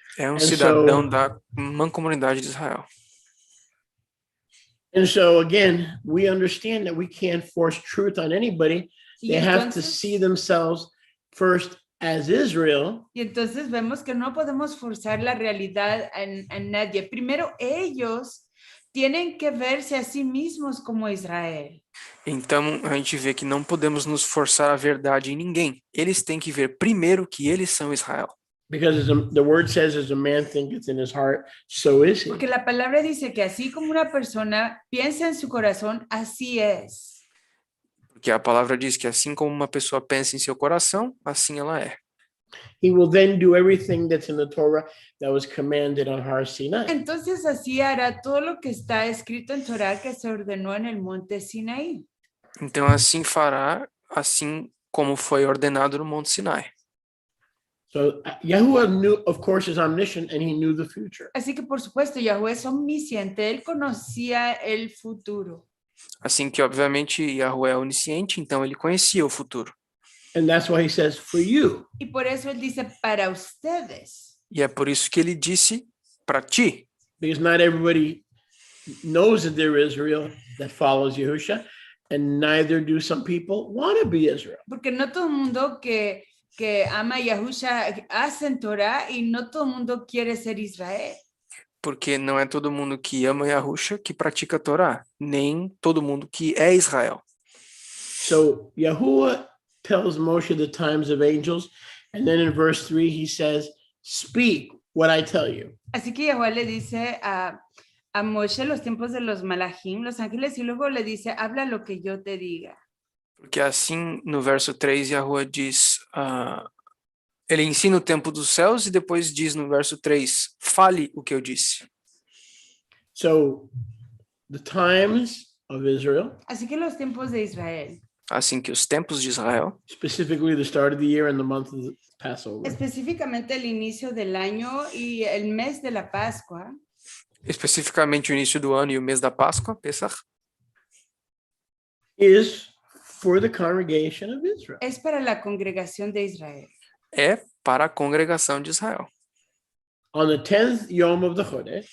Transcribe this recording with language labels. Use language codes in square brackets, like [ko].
[pt] é um [en] And [pt] cidadão [en] so- [pt] da mancomunidade de Israel. [en] And so again, we understand that we can't force truth on anybody. [es] Y [en] They have to [es] entonces, [en] see themselves first as Israel, [es] y entonces vemos que no podemos forzar la realidad a nadie. Primero ellos tienen que verse a sí mismos como Israel. [pt] Então a gente vê que não podemos nos forçar a verdade em ninguém. Eles têm que ver primeiro que eles são Israel. [en] because the word says, as a man thinketh in his heart, so is he. [es] Porque la palabra dice que así como una persona piensa en su corazón, así es. [pt] Porque a palavra diz que assim como uma pessoa pensa em seu coração, assim ela é. [en] He will then do everything that's in the Torah that was commanded on Har Sinai. [es] Entonces así hará todo lo que está escrito en Torah que se ordenó en el monte Sinaí. [pt] Então assim fará, assim como foi ordenado no Monte Sinai. [en] So Yahuwah knew, of course, is omniscient, and he knew the future. [es] Así que por supuesto Yahweh es omnisciente, él conocía el futuro. [pt] Assim que, obviamente, Yahuwah é onisciente, então ele conhecia o futuro. [en] And that's why he says, for you. [es] Y por eso él dice para ustedes. [pt] E é por isso que ele disse para ti, [en] Because not everybody knows that they're Israel that follows Yahusha, and neither do some people want to be Israel. [es] Porque no todo el mundo que ama a Yahusha hacen Torah y no todo el mundo quiere ser Israel. [pt] Porque não é todo mundo que ama Yahusha que pratica a Torá, nem todo mundo que é Israel. [en] So Yahuwah tells Moshe the times of angels, and then in verse 3 he says, speak what I tell you. [es] Así que Yahuwah le dice a Moshe los tiempos de los malachim, los ángeles, y luego le dice, habla lo que yo te diga. [pt] Porque assim, no verso 3, Yahuwah diz, ele ensina o tempo dos céus e depois diz no verso 3, fale o que eu disse. [en] So the times of Israel, [es] Así que los tiempos de Israel, [pt] Assim que os tempos de Israel, [en] specifically the start of the year and the month of the Passover, [es] específicamente el inicio del año y el mes de la Pascua, [pt] especificamente o início do ano e o mês da Páscoa, Pesach, [en] is for the congregation of Israel. [es] es para la congregación de Israel. [pt] é para a congregação de Israel. [en] On the 10th Yom of the Chodesh,